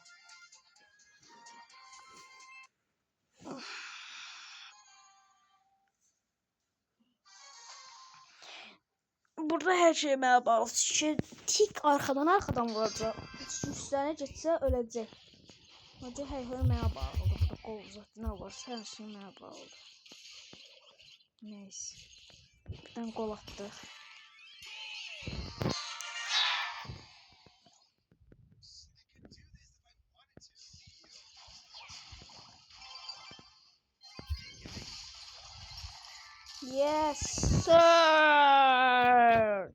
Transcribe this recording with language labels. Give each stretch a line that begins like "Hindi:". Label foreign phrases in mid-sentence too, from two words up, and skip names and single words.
Azerbaijani: Burada her şey mənə bağlı. Tik arkadan vuracaq. Üstlerine geçsə öləcək. Hoca her şey mənə bağlıdır. Burada qol uzatdı. Ne varsa her şey mənə bağlıdır. Neyse. Birdən qol atdıq.
English: Yes sir.